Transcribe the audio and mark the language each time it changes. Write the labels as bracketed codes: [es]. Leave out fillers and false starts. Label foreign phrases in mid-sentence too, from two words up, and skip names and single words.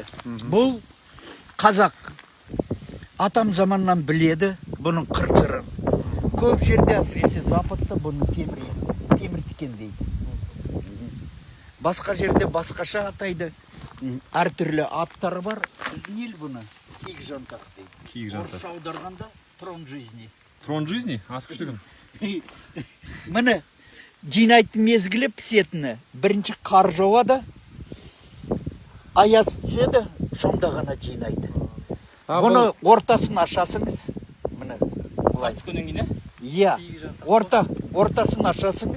[kk] Бұл қазақ атам заманнан біледі бұның қыр-сырын. Көп жерде әсіресе западта бұны темір тікен дейді. Басқа жерде басқаша атайды. Әртүрлі аттары бар. Біздің ел бұны киік жантақ дейді. Киік жантақ. Орысша аударғанда [ru] трон жизни. Трон жизни? [kk] Аты күштігін. Міне жинайтын мезгілі пісетіні. Бірінші қар жауады. Аяз түседі, сонда ғана жинайды. Бұны ортасын ашасыңыз. Міне Қайтыс күннен кейін, иә, ортасын ашасыңыз.